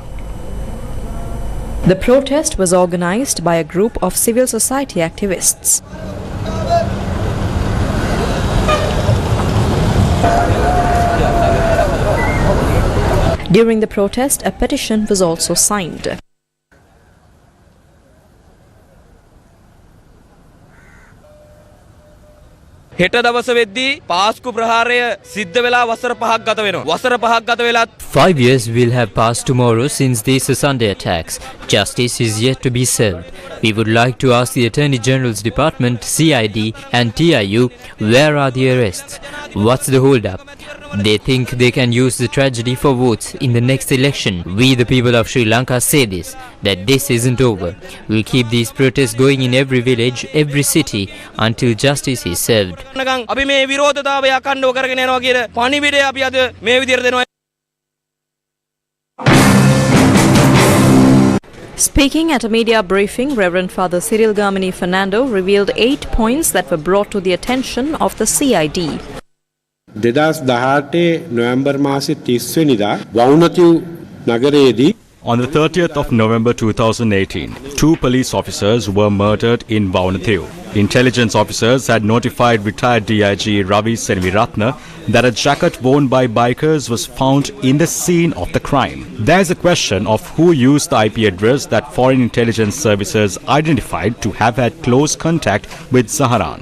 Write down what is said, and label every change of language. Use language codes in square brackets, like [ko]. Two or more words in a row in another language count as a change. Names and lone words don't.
[en] The protest was organized by a group of civil society activists. During the protest, a petition was also signed. [si] හෙට දවස වෙද්දී පාස්කු ප්‍රහාරය සිද්ධ වෙලා වසර 5ක් ගත වෙනවා. වසර 5ක් ගත වෙලා [en] 5 years will have passed tomorrow since these Sunday attacks. Justice is yet to be served. We would like to ask the Attorney General's Department, CID and TIU, where are the arrests? What's the hold-up? They think they can use the tragedy for votes in the next election. We, the people of Sri Lanka, say this, that this isn't over. We'll keep these protests going in every village, every city, until justice is served. [si] අපි මේ විරෝධතාවය අඛණ්ඩව කරගෙන යනවා කියන පණිවිඩය අපි අද මේ විදිහට දෙනවා. [en] Speaking at a media briefing, Reverend Father Cyril Gamini Fernando revealed 8 points that were brought to the attention of the CID. [si] 2018 නොවැම්බර් මාසේ 30 වෙනිදා වවුනතිව් නගරයේදී [en] On the 30th of November 2018, 2 police officers were murdered in Vaunathiu. Intelligence officers had notified retired DIG Ravi Senviratna that a jacket worn by bikers was found in the scene of the crime. There is a question of who used the IP address that foreign intelligence services identified to have had close contact with Zaharan.